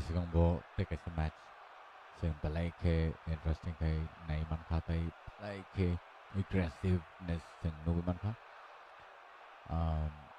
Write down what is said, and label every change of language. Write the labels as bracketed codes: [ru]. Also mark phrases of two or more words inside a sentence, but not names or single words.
[trp] sigang bo [en] take a match [trp] seng palaiki interesting kai nai manka tai palaiki aggressiveness seng nubi manka um